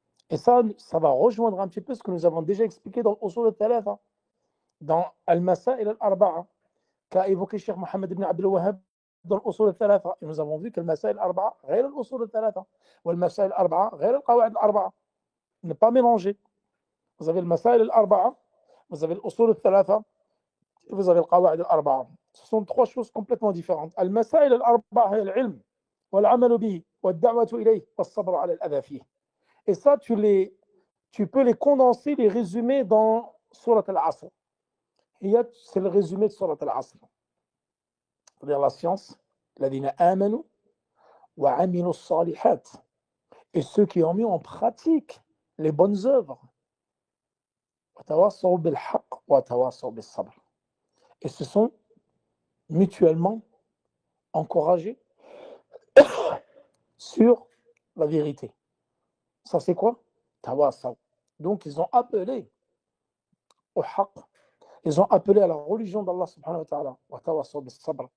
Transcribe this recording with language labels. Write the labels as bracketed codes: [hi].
[fr] Et ça va rejoindre un petit peu ce que nous avons déjà expliqué dans l'usul al-thalatha, dans al-masail al-arba'a, qu'a évoqué Cheikh Mohammed ibn Abdel Wahhab dans l'usul al-thalatha. Et nous avons vu que le masail al-arba'a [ar] غير [fr] l'usul al-thalatha, ou le masail al-arba'a غير al-qawa'id al-arba'a. Ne pas mélanger. Vous avez le masail al-arba'a, vous avez l'usul al-thalatha, et vous avez le qawa'id al-arba'a. Ce sont trois choses complètement différentes. [ar] Al-masail al-arba'a هي العلم والعمل به والدعوة إليه والصبر على الأذى فيه. [fr] Et ça, tu peux les condenser, les résumer dans Surat al-Asr. C'est le résumé de Surat al-Asr. C'est-à-dire la science, [ar] الذين آمنوا وعملوا الصالحات, [fr] et ceux qui ont mis en pratique les bonnes œuvres. [ar] وتواصوا بالحق وتواصوا بالصبر. [fr] Et se sont mutuellement encouragés sur la vérité. Ça, c'est quoi? Tawasaw. Donc, ils ont appelé au haqq, ils ont appelé à la religion d'Allah subhanahu wa ta'ala, [ar] wa tawasaw bis sabr.